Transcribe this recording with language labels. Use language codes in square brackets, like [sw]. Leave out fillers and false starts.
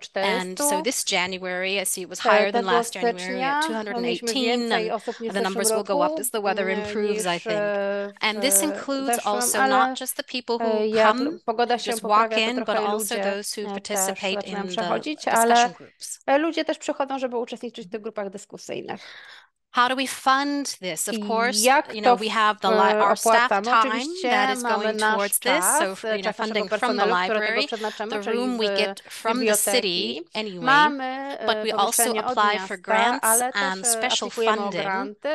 [en] And so this January, I see it was higher than last January at 218, and the numbers will go up as the weather improves, I think. And this includes also not just the people who come just walk in, but also those who participate in the discussion groups. [pl] Ludzie też przychodzą, żeby uczestniczyć w tych grupach dyskusyjnych. [en] How do we fund this? Of course, you know, we have our staff time that is going towards this. So, you know, funding from the library, the room we get from the city anyway, but we also apply for grants and special funding.